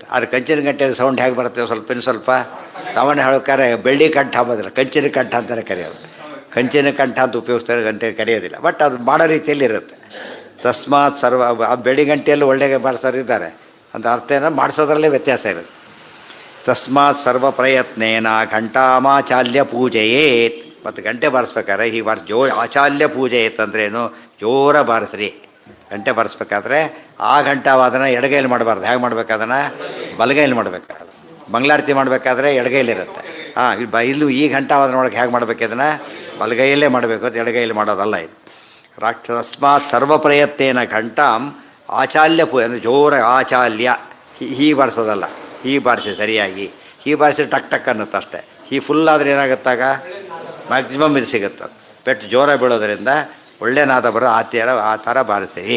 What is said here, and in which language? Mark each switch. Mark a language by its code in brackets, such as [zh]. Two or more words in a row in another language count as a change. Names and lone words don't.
[kn] ಆದರೆ ಕಂಚಿನ ಗಂಟೆ ಸೌಂಡ್ ಹೇಗೆ ಬರುತ್ತೆ ಸ್ವಲ್ಪ ಸಾಮಾನ್ಯ ಹೇಳ್ಬೇಕಾದ್ರೆ ಬೆಳ್ಳಿ ಕಂಠ ಅಂಬೋದಿಲ್ಲ, ಕಂಚಿನ ಕಂಠ ಅಂತಲೇ ಕರೆಯೋದು. ಕಂಚಿನ ಕಂಠ ಅಂತ ಉಪಯೋಗಿಸ್ತಾರೆ, ಗಂಟೆ ಕರೆಯೋದಿಲ್ಲ. ಬಟ್ ಅದು ಮಾಡೋ ರೀತಿಯಲ್ಲಿ ಇರುತ್ತೆ. [sa] ತಸ್ಮಾತ್ ಸರ್ವ [kn] ಆ ಬೆಳ್ಳಿ ಗಂಟೆಯಲ್ಲಿ ಒಳ್ಳೆಯ ಬಾರಿಸೋರು ಇದ್ದಾರೆ ಅಂತ ಅರ್ಥ ಏನೋ ಮಾಡಿಸೋದ್ರಲ್ಲೇ ವ್ಯತ್ಯಾಸ ಇರುತ್ತೆ. [sa] ತಸ್ಮಾತ್ ಸರ್ವ ಪ್ರಯತ್ನೇನ ಘಂಟಾಮಾಚಾಲ್ಯ ಪೂಜೆಯೇತ್. [kn] ಮತ್ತು ಗಂಟೆ ಬಾರಿಸ್ಬೇಕಾದ್ರೆ ಹೀಗೆ [sa] ಆಚಾಲ್ಯ ಪೂಜೆಯೇತ್ [kn] ಅಂದ್ರೇನು? ಜೋರ ಬಾರಿಸ್ರಿ. ಗಂಟೆ ಬಾರಿಸ್ಬೇಕಾದ್ರೆ ಆ ಘಂಟಾವಾದನ ಎಡಗೈಲಿ ಮಾಡಬಾರ್ದು. ಹೇಗೆ ಮಾಡ್ಬೇಕಾದನ್ನು? ಬಲಗೈಲಿ ಮಾಡಬೇಕಾದ್ರೆ. ಮಂಗಳಾರತಿ ಮಾಡಬೇಕಾದ್ರೆ ಎಡಗೈಲಿರುತ್ತೆ. ಇಲ್ಲೂ ಈ ಘಂಟಾವಾದನ ಒಳಗೆ ಹೇಗೆ ಮಾಡಬೇಕು? ಅದನ್ನು ಬಲಗೈಯಲ್ಲೇ ಮಾಡಬೇಕು, ಅದು ಎಡಗೈಯಲ್ಲಿ ಮಾಡೋದಲ್ಲ ಇದು. [sa] ತಸ್ಮಾತ್ ಸರ್ವ ಪ್ರಯತ್ನೇನ ಘಂಟಾಂ ಆಚಾಲ್ಯ ಪೂಜೆ [kn] ಅಂದರೆ ಜೋರ [sa] ಆಚಾಲ್ಯ. [kn] ಹೀಗೆ ಬಾರಿಸೋದಲ್ಲ, ಹೀಗೆ ಬಾರಿಸಿ ಸರಿಯಾಗಿ. ಹೀಗೆ ಬಾರಿಸಿ ಟಕ್ ಟಕ್ ಅನ್ನುತ್ತೆ ಅಷ್ಟೇ. ಹೀಗೆ ಫುಲ್ ಆದರೆ ಏನಾಗುತ್ತಾಗ ಮ್ಯಾಕ್ಸಿಮಮ್ ಇದು ಸಿಗುತ್ತೆ. ಪೆಟ್ಟು ಜೋರ ಬೀಳೋದ್ರಿಂದ ಒಳ್ಳೆ ನಾದ ಬರೋ ಆ ಥರ ಬಾರಿಸಿ.